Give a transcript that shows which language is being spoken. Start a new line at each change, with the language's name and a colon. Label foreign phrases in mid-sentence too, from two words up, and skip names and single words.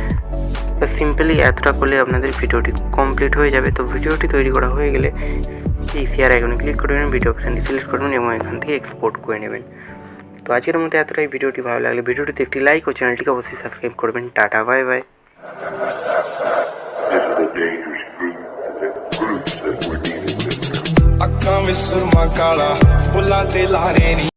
Bangla: তো সিম্পলি এতটা করলে আপনাদের ভিডিওটি কমপ্লিট হয়ে যাবে। তো ভিডিওটি তৈরি করা হয়ে গেলে এই
English: share icon
Bangla: ক্লিক করবেন, ভিডিও অপশানটি সিলেক্ট করবেন এবং এখান থেকে এক্সপোর্ট করে নেবেন। তো আজকের মধ্যে এতটাই। ভিডিওটি ভালো লাগলে ভিডিওটিতে একটি লাইক ও চ্যানেলটিকে অবশ্যই সাবস্ক্রাইব করবেন। টাটা,
English: bye bye.
Punjabi: ਅੱਖਾਂ ਵਿੱਚ ਸੁਰਮਾ ਕਾਲਾ ਬੁੱਲਾਂ ਤੇ ਲਾਰੇ ਨੀ